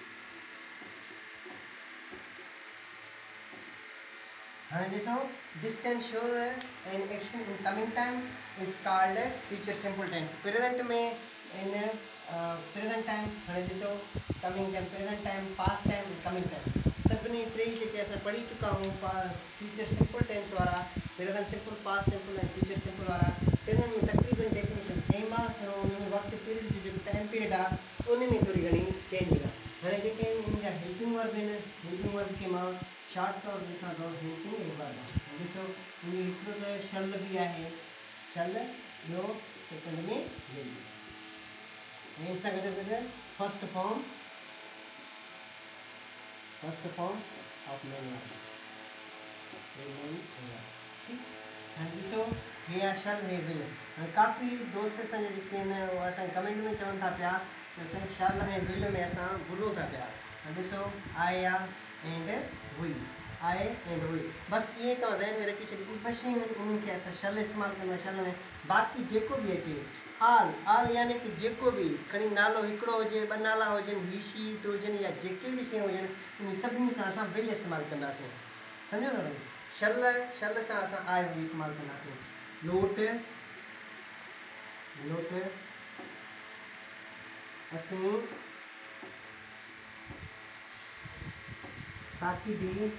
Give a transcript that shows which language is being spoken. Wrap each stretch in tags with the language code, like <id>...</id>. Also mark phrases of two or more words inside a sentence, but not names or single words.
<sd>हाँ ॾिसो</sd> <en>this tense shows an action in coming time is called future simple tense।</en> <sd>प्रेजेंट में</sd> <en>in present time</en> <sd>हाणे ॾिसो</sd> <en>coming time present time past time coming time</en> <sd>सभिनी टे जेके असां पढ़ी चुका आहियूं</sd> <en>future simple tense</en> <sd>वारा</sd> <en>present simple past simple</en> <sd>ऐं</sd> <en>future simple</en> <sd>वारा टिनि में तक़रीबन</sd> <en>definition same</en> <sd>आहे। थोरो उन में वक़्तु पीरियड जो जेको</sd> <en>time period</en> <sd>आहे उन में थोरी घणी चेंज आहे। हाणे जेके इन जा</sd> <en>helping verb</en> <sd>आहिनि</sd> <en>helping verb</en> <sd>खे मां शॉर्ट तौर लिखां थो</sd> <en>helping verb.</en> <sd>ॾिसो इन हिकिड़ो त शल बि आहे शल ॿियो सेकेंड में विल ऐं सां गॾु गॾु</sd> <en>first form of main verb.</en> <sd>हाणे ॾिसो हे आहे शल हे विल। हाणे काफ़ी दोस्त असांजे जेके आहिनि उहे असांखे कमेंट में चवनि था पिया त असांखे शल ऐं विल में असां भुलूं था पिया। हाणे ॾिसो आए आहे एंड हुई</sd> <en>I and we</en> <sd>बसि इहे तव्हां ज़हन में रखी छॾी ॿ शयूं उन्हनि खे असां शल इस्तेमालु कंदा शल में बाक़ी जेको बि अचे आल यानी कि जेको बि खणी नालो हिकिड़ो हुजे ॿ नाला हुजनि</sd> <en>he she it</en> <sd>हुजनि या जेके बि शयूं हुजनि उन सभिनी सां असां विल इस्तेमालु कंदासीं। सम्झो था भई शल सां असां</sd> <en>I we</en> <sd>इस्तेमालु कंदासीं। नोट असीं ताक़ीदी</sd>